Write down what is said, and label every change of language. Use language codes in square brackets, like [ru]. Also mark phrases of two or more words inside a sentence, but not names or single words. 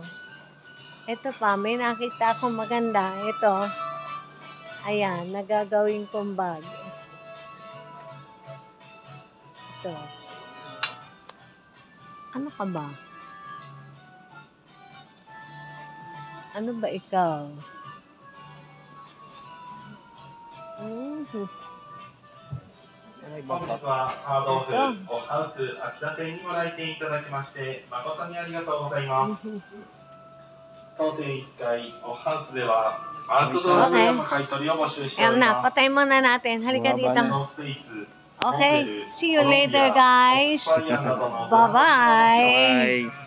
[tl] Ito pa, may nakita akong maganda. Ito. Ayan, nagagawin kong bag. Ito. Ano ka ba? Ano ba ikaw? Mm-hmm. [ja] 本日はハードオフハウス秋田店にご来店いただきまして誠にありがとうございます。当店1階ハウスではアウトドアウェアの買い取りを募集してお [tl] Ayan [ja] り [tl] na, [ja] ます。 [tl] patay muna natin. Halika dito. [ja] のスペース、 [en] Okay, see you later guys. [ja] ファイヤーなどの [en] Bye-bye.